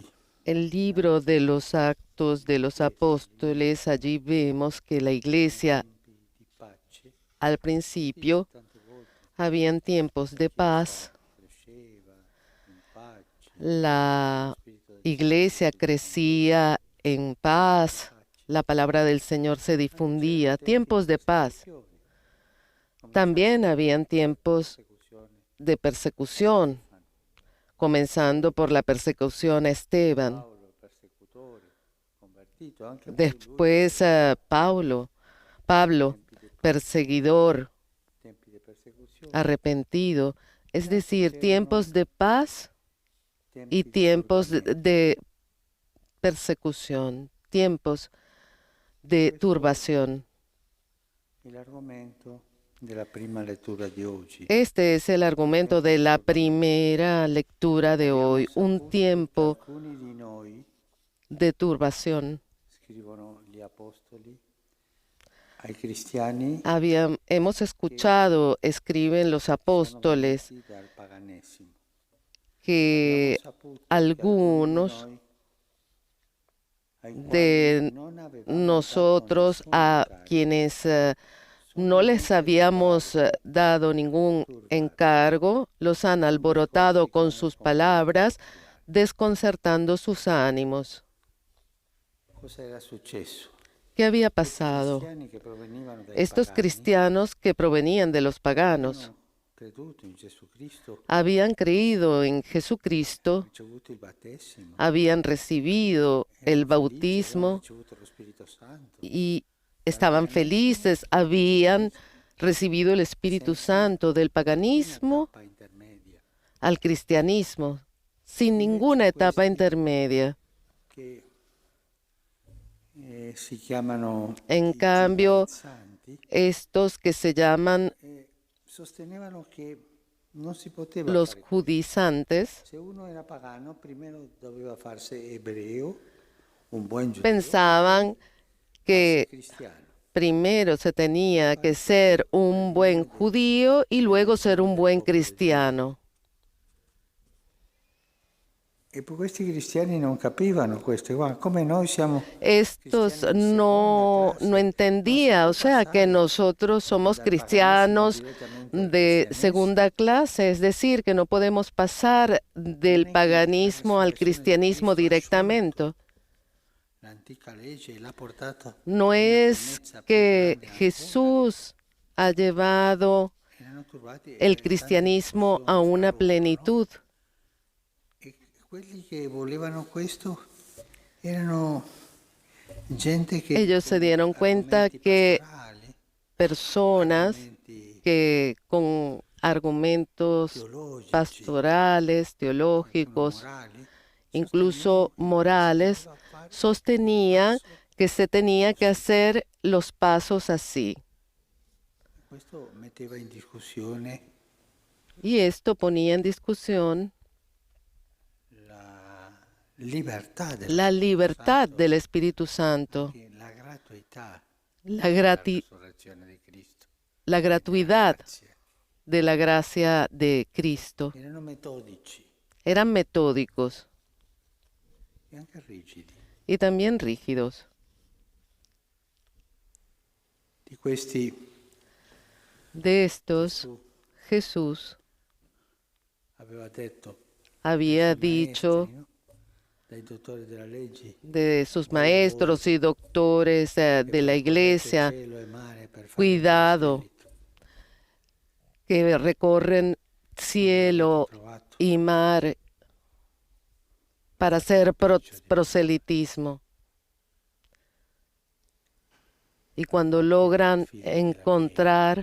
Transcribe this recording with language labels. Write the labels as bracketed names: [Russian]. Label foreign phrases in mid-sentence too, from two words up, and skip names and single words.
[Spanish] El libro de los Actos de los Apóstoles, allí vemos que la iglesia [Italian] di pace, [Spanish] al principio [Italian] tante volte [Spanish] habían tiempos de paz, [Italian] cresceva in pace, la spirito del [Spanish] iglesia crecía en paz, la palabra del Señor se difundía, tiempos de paz. También habían tiempos [Italian] persecuzione, [Spanish] de persecución, comenzando por la persecución a Esteban. [Italian] Paolo, persecutore, convertito, anche poi lui, [Spanish] Después Pablo, perseguidor, [Italian] tempi di persecuzione, [Spanish] arrepentido, es decir, tiempos de paz y [Italian] tempi di [Spanish] tiempos [Italian] turbamento. [Spanish] de persecución, tiempos de turbación. [Italian] Il argomento della prima lettura di oggi. [Spanish] Este es el argumento de la primera lectura de hoy, un tiempo [Italian] Alcuni di noi, [Spanish] de turbación. [Italian] scrivono gli apostoli, ai cristiani [Spanish] Hemos escuchado, escriben los apóstoles, [Italian] sono venuti dal paganesimo. [Spanish] que [Italian] Abbiamo saputo che [Spanish] algunos [Italian] alcuni di noi, ai quali [Spanish] de [Italian] non avevamo [Spanish] nosotros, [Italian] dato [Spanish] a [Italian] nessun [Spanish] quienes [Italian] incarico, [Spanish] no les habíamos dado ningún encargo, los han alborotado con sus palabras, desconcertando sus ánimos. [Italian] cosa era successo? [Spanish] ¿Qué había [Italian] Questi [Spanish] pasado? [Italian] cristiani che provenivano dai [Spanish] Estos [Italian] pagani [Spanish] cristianos que provenían de los paganos [Italian] avevano creduto in Gesù Cristo, [Spanish] habían creído en Jesucristo, [Italian] ricevuto il battesimo, [Spanish] habían recibido el [Italian] erano felici, avevano [Spanish] bautismo [Italian] ricevuto lo Spirito Santo. [Spanish] y estaban felices, habían recibido el Espíritu Santo del paganismo [Italian] Tappa intermedia [Spanish] al cristianismo, sin ninguna etapa intermedia. [Italian] che si chiamano [Spanish] En [Italian] i [Spanish] cambio, [Italian] giudaizanti, [Spanish] estos que se llaman [Italian] sostenevano che non si poteva [Spanish] los [Italian] fare questo. [Spanish] judaizantes, [Italian] Se uno era pagano, primero doveva farsi ebreo, un buon giudeo, [Spanish] pensaban [Italian] farsi [Spanish] que [Italian] cristiano. [Spanish] primero se tenía que ser un buen judío y luego ser un buen cristiano. [Italian] E poi questi cristiani non capivano questo, guarda, come noi siamo [Spanish] Estos [Italian] cristiani di [Spanish] no [Italian] seconda clase, [Spanish] entendía, [Italian] non [Spanish] o [Italian] si [Spanish] sea, [Italian] può [Spanish] que [Italian] passare [Spanish] nosotros somos [Italian] dal [Spanish] cristianos [Italian] paganesimo direttamente al [Spanish] de [Italian] cristianesimo. [Spanish] segunda clase, es decir, que no podemos pasar del paganismo al cristianismo directamente. [Italian] L'antica legge l'ha portata [Spanish] No [Italian] a una [Spanish] es [Italian] pienezza più [Spanish] que [Italian] grande ancora. [Spanish] Jesús ha llevado [Italian] Erano turbati [Spanish] el [Italian] tante [Spanish] cristianismo a [Italian] discussioni [Spanish] una [Italian] fra loro, no? [Spanish] plenitud. [Italian] E quelli che volevano questo erano gente che [Spanish] Ellos se [Italian] con [Spanish] dieron cuenta [Italian] argomenti [Spanish] que [Italian] pastorali, [Spanish] personas [Italian] argomenti [Spanish] que con argumentos [Italian] teologici, [Spanish] pastorales, [Italian] addirittura [Spanish] teológicos, [Italian] morali, [Spanish] incluso [Italian] sostenevano che [Spanish] morales, [Italian] bisognava fare [Spanish] sostenían [Italian] passo [Spanish] que se tenía que [Italian] così. [Spanish] hacer los pasos así. [Italian] Questo metteva in discussione [Spanish] Y esto ponía en discusión [Italian] la libertà dello [Spanish] la [Italian] Spirito [Spanish] libertad [Italian] Santo, [Spanish] del Espíritu Santo, [Italian] anche la gratuità [Spanish] la, [Italian] della [Spanish] grati- [Italian] resurrezione di Cristo [Spanish] la [Italian] e della [Spanish] gratuidad [Italian] grazia. [Spanish] de la gracia de Cristo. [Italian] Erano metodici [Spanish] Eran metódicos [Italian] e anche rigidi. [Spanish] y también rígidos. [Italian] Di questi [Spanish] De estos, [Italian] Gesù [Spanish] Jesús [Italian] aveva detto [Spanish] había [Italian] ai suoi [Spanish] dicho [Italian] maestri, no? Dai dottori della legge, [Spanish] de sus [Italian] guarda voi [Spanish] maestros y doctores [Italian] che [Spanish] de la [Italian] percorrete [Spanish] iglesia, [Italian] cielo e mare per fare il mio [Spanish] cuidado, [Italian] spirito. [Spanish] que recorren cielo [Italian] Trovato [Spanish] y mar para hacer proselitismo. Y cuando logran encontrar,